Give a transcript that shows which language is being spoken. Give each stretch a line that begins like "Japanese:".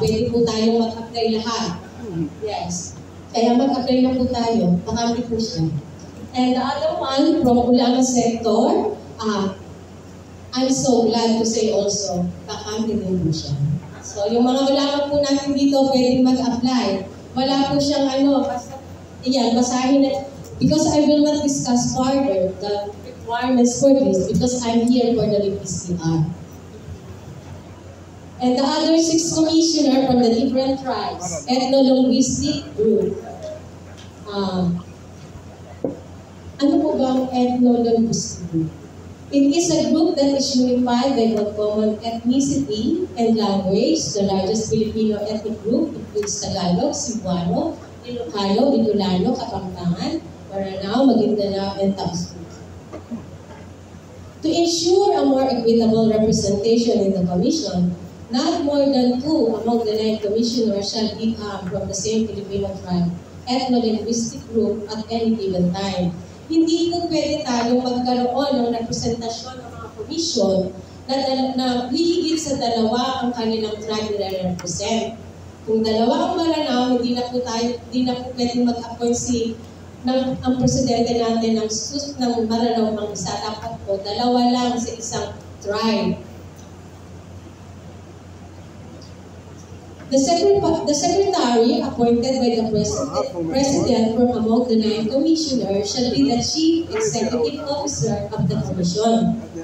Filipino: Pwede po tayong mag-apply lahat.
English: Yes.
Filipino: Kaya mag-apply na po tayo, bakante po siya.
English: And the other one from Ulangan sector, I'm so glad to say also,
Filipino: bakante din po siya. So yung mga Ulangan po natin dito, pwedeng mag-apply. Wala po siyang basta, basahin na,
English: because I will not discuss further the requirements for this because I'm here for the PCR. And the other 6 commissioners from the different tribes, ethno-linguistic group.
Filipino: Ano po ba ang
English: ethno-linguistic group? It is a group that is unified by the common ethnicity and language. The largest Filipino ethnic group includes Tagalog, Cebuano, Ilocano, Bicolano, Kapampangan, Maranao, Maguindanao, and Taos. To ensure a more equitable representation in the Commission, not more than 2 among the 9 commissioners shall become from the same Filipino tribe, ethno-linguistic group at any given time.
Filipino: Hindi po pwede tayong magkaroon ng representasyon ng mga commission na hihigit sa 2 ang kanilang tribe na represent. Kung 2 ang Maranao, hindi na po pwede mag-appoint ang presidente natin ng Maranao ng isa. Dapat po 2 lang sa isang tribe.
English: The secretary appointed by the president from among the 9 commissioners shall be the chief executive officer of the commission.